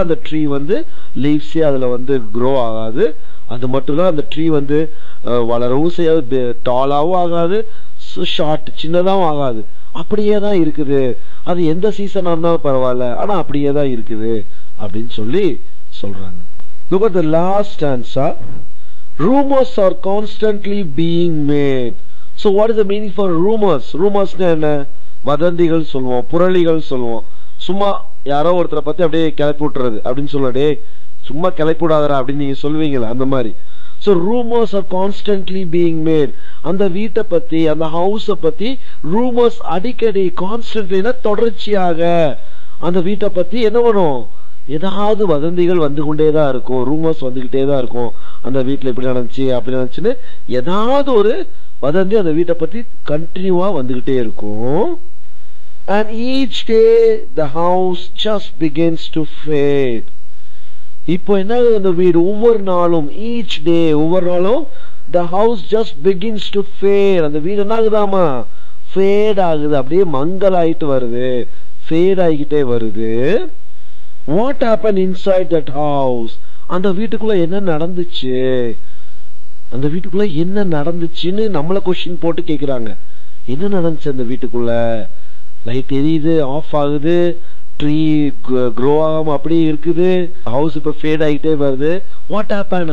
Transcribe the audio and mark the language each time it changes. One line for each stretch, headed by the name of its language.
Tamil: அந்த ட்ரீ வந்து லீவ்ஸே அதுல வந்து க்ரோ ஆகாது, அது மட்டும் இல்ல அந்த ட்ரீ வந்து வளரவும் செய்யாது, டாலாவும் ஆகாது, ஷார்ட் சின்னதாகவும் ஆகாது, அப்படியே தான் இருக்குது. அது எந்த சீசனா இருந்தாலும் பரவாயில்ல, ஆனா அப்படியே தான் இருக்குது அப்படின்னு சொல்லி சொல்றாங்க.
English: Look at the last stanza. Rumors are constantly being made. So what is the meaning for rumors?
Tamil: Rumors என்ன, வதந்திகள் சொல்லுவோம், புரளிகள் சொல்லுவோம். சும்மா யாரோ ஒருத்தரை பத்தி அப்படியே கிளப்பி விட்டுறது அப்படின்னு சொல்லடே, சும்மா கிளப்பி விடாதரா அப்படின்னு நீங்க சொல்லுவீங்களா, அந்த மாதிரி.
English: So rumors are constantly being made.
Tamil: அந்த வீட்டை பத்தி, அந்த ஹவுஸை பத்தி ரூமர்ஸ் அடிக்கடி, கான்ஸ்டன்ட்லினா தொடர்ச்சியாக அந்த வீட்டை பத்தி என்ன பண்ணும், ஏதாவது வதந்திகள் வந்து கொண்டே தான் இருக்கும், ரூமர்ஸ் வந்துகிட்டே தான் இருக்கும். அந்த வீட்டுல இப்படி நடந்துச்சு அப்படி நடந்துச்சுன்னு ஏதாவது ஒரு வதந்தி அந்த வீட்டை பத்தி கண்டினியூவா வந்துகிட்டே இருக்கும்.
English: and each day the house just begins to fade.
Tamil: இப்போ என்ன அந்த வீடு ஒவ்வொரு நாளும் each day ஒவ்வொரு நாளும் the house just begins to fade. அந்த வீடு என்ன ஆகுதாமா fade ஆகுது, அப்படியே மங்கலாயிட்டு வருது, fade ஆகிட்டே வருது.
English: What happened inside that house?
Tamil: அந்த வீட்டுக்குள்ள என்ன நடந்துச்சு, அந்த வீட்டுக்குள்ள என்ன நடந்துச்சுன்னு நம்மள கொஸ்டின் போட்டு கேக்குறாங்க. என்ன நடந்துச்சு அந்த வீட்டுக்குள்ள? லைட் எரியுது, ஆஃப் ஆகுது, ட்ரீ க்ரோ ஆகாம அப்படியே இருக்குது, ஹவுஸ் இப்ப ஃபேட் ஆகிட்டே வருது. What happen?